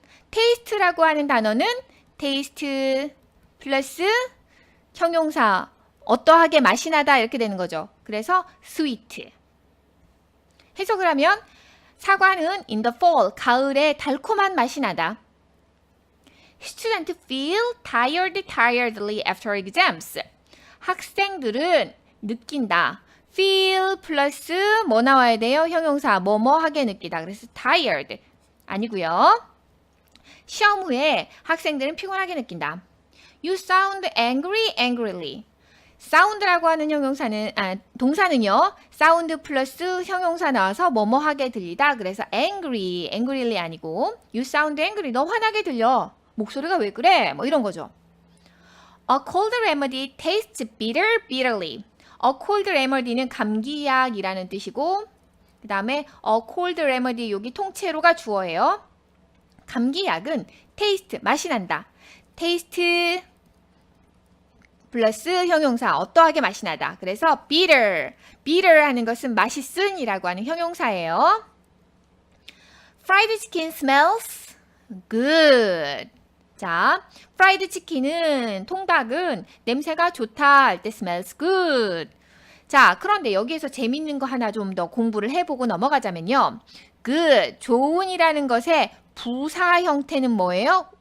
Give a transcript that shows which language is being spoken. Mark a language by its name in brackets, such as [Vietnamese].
[Korean] taste라고 하는 단어는 taste 플러스 형용사 어떠하게 맛이 나다 이렇게 되는 거죠. 그래서 sweet. 해석을 하면 사과는 [English] in the fall, [Korean] 가을에 달콤한 맛이 나다. [English] Students feel tiredly after exams. [Korean] 학생들은 느낀다. feel 플러스 뭐 나와야 돼요? 형용사 뭐뭐하게 느끼다. 그래서 [English] tired [Korean] 아니고요. 시험 후에 학생들은 피곤하게 느낀다. [English] You sound angrily. [Korean] sound라고 하는 동사는요. sound 플러스 형용사 나와서 뭐뭐하게 들리다. 그래서 angryly 아니고 [English] you sound angry. [Korean] 너 화나게 들려. 목소리가 왜 그래? 뭐 이런 거죠. [English] A cold remedy tastes bitterly. A cold remedy [Korean] 는 감기약이라는 뜻이고 그 다음에 a cold remedy 여기 통째로가 주어예요. 감기약은 taste 맛이 난다. taste 플러스 형용사 어떠하게 맛이 나다. 그래서 bitter 하는 것은 맛있은 이라고 하는 형용사예요. [English] Fried chicken smells good. [Korean] 자, 프라이드 치킨은 통닭은 냄새가 좋다 할 때 [English] smells good. [Korean] 자, 그런데 여기에서 재밌는 거 하나 좀 더 공부를 해보고 넘어가자면요. good, 좋은이라는 것의 부사 형태는 뭐예요?